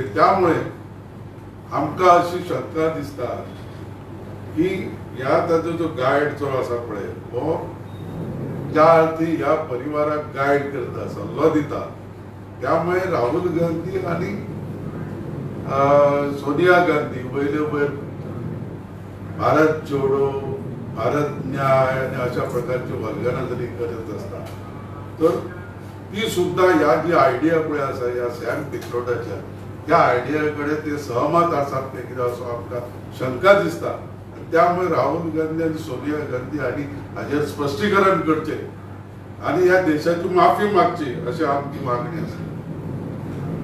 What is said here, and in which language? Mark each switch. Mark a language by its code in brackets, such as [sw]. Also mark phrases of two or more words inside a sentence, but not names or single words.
[kok] त्यामुळे आमकां अशी शंका दिसता की ह्या ताजो जो गायड जो आसा पळय हो ज्या अर्थी ह्या परिवाराक गायड करता, सल्लो दिता, त्यामुळे राहुल गांधी आणि सोनिया गांधी वयले वयर भारत जोडो, भारत न्याय आणि अशा प्रकारची वल्गना जरी करत असता तर ती सुद्धा ह्या जी आयडिया पळय आसा ह्या सॅम पित्रोडाच्या त्या आयडियाकडे ते सहमत आसात ते कितें असो आमकां शंका दिसता। त्यामुळे राहुल गांधी आणि सोनिया गांधी हांणी हाजेर स्पश्टीकरण करचें आणि या देशाची माफी मागची अशी आमची मागणी आसा।